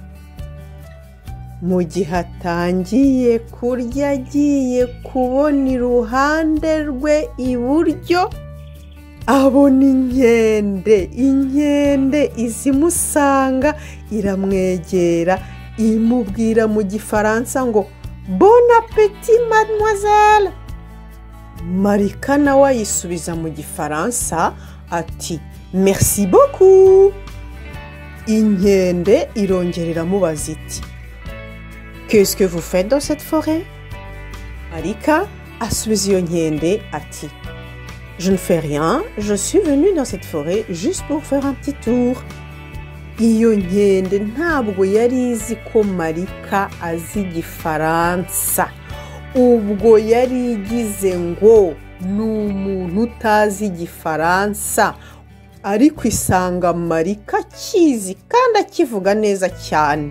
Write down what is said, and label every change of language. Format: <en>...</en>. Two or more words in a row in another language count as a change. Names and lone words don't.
<rw>Mu gihe atangiye kurya agiye kubona iruhande rwe iburyo abona inkende izimusanga iramwegera imubwira mu gifaransa ngo</rw> <fr>bon appétit mademoiselle.</fr> <rw>Marika nawe ayisubiza mu gifaransa ati</rw> <fr>merci beaucoup.</fr> <rw>Inkende irongera iramubaza iti</rw> <fr>qu'est-ce que vous faites dans cette forêt?</fr> <rw>Marika asubiza iyo nkende ati</rw> <fr>je ne fais rien, je suis venue dans cette forêt juste pour faire un petit tour.</fr> <rw>Iyo nkende ntabwo yari izi ko Marika azi igifaransa, ubwo yari igize ngo ni umuntu utazi igifaransa, ariko isanga Marika akizi kandi akivuga neza cyane.</rw>